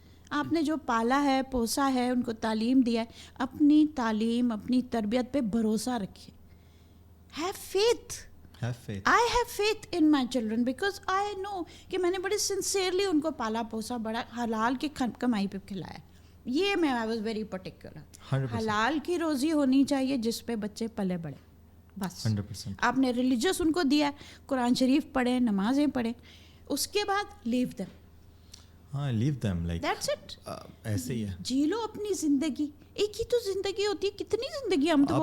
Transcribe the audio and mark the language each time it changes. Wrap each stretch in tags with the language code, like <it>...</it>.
<ur>آپ نے جو پالا ہے, پوسا ہے, ان کو تعلیم دیا ہے, اپنی تعلیم, اپنی تربیت پہ بھروسہ رکھیں.</ur> <en>Have faith. I have faith in my children because I know</en> <ur>کہ میں نے بڑے سنسیئرلی ان کو پالا پوسا, بڑا حلال کی کمائی پہ کھلایا. یہ میں</ur> <en>I was very particular.</en> <ur>حلال کی روزی ہونی چاہیے جس پہ بچے پلے بڑھے, بس. 100%. آپ نے ریلیجس ان کو دیا, قرآن شریف پڑھیں, نمازیں پڑھیں, اس کے بعد</ur> <en>Leave them.</en> <ur>ہاں,</ur> <en>Leave them, like that's it.</en> <ur>ایسے ہی ہے. جی لو اپنی زندگی, ایک ہی تو زندگی ہوتی ہے, کتنی زندگی ہم تو.</ur>